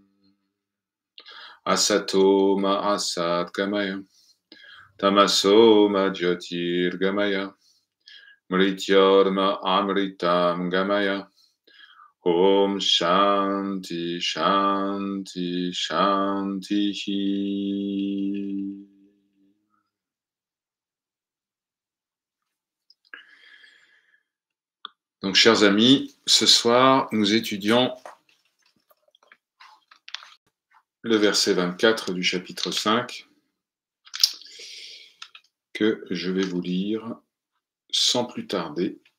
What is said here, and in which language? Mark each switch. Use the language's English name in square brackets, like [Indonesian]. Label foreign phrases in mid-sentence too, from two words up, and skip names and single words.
[Sanskrit] असतो मा असत् गमय. तमसो मा ज्योतिर् गमय. मृत्योर्मा अमृतं गमय. ॐ शान्तिः शान्तिः शान्तिः. [French] Donc, chers amis, ce soir, nous étudions le verset 24 du chapitre 5 que je vais vous lire sans plus tarder.